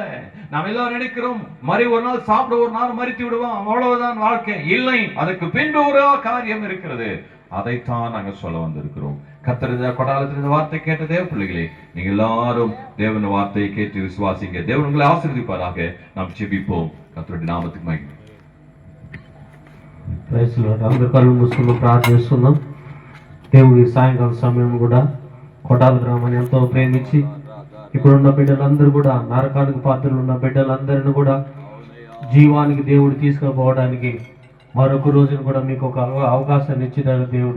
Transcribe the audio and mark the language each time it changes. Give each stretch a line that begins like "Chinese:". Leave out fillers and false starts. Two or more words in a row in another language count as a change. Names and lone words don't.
Tamil: நாம் எல்லாரும் நினைக்கிறோம் ஒரு நாள் சாப்பிட, ஒரு நாள் மரித்து விடுவோம், அவ்வளவுதான் வாழ்க்கை. இல்லை, அதுக்கு பின்பு ஒரு காரியம் இருக்கிறது. அதைத்தான் நாங்கள் சொல்ல வந்திருக்கிறோம். கர்த்தருடைய கொடாலத்தில் இந்த வார்த்தை கேட்ட தேவ பிள்ளைகளே, நீங்க எல்லாரும் தேவன் வார்த்தையை கேட்டு விசுவாசிங்க. தேவன் உங்களை ஆசீர்வதிப்பாராக. நாம் ஜெபிப்போம். கர்த்தருடைய நாமத்துக்கு மகிமை.
Telugu: అందరు కళ్ళు మూసుకుని ప్రార్థిస్తున్నాం. దేవుడి సాయంకాల సమయం కూడా కొటాల గ్రామాన్ని ఎంతో ప్రేమించి ఇప్పుడున్న బిడ్డలందరూ కూడా నరకానికి పాత్రలు ఉన్న బిడ్డలందరినీ కూడా జీవానికి దేవుడు తీసుకుపోవడానికి మరొక రోజును కూడా మీకు ఒక అవకాశాన్ని ఇచ్చినాడు దేవుడు.